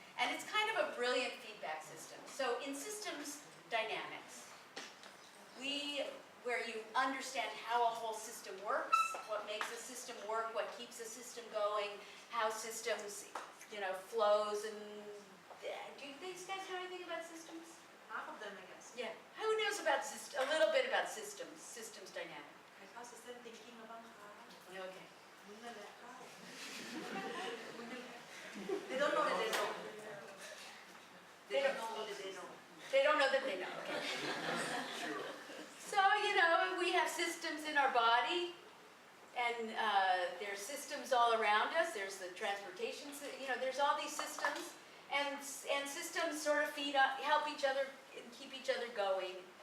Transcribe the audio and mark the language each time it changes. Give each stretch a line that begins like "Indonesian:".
English: And it's kind of a brilliant feedback system. So in systems dynamics, where you understand how a whole system works, what makes a system work, what keeps a system going, how systems flows and, do these guys know anything about systems? Half of them, I guess. Yeah. Who knows about a little bit about systems dynamics?
Thai: ใครเข้า system thinking มาบ้างคะ
English: Okay.
Thai: มึงนั่นแหละเข้า
English: They don't know that they know. They don't know that they know. They don't know that they know. Okay. So, we have systems in our body, and there's systems all around us. There's the transportation, there's all these systems, and systems sort of help each other and keep each other going.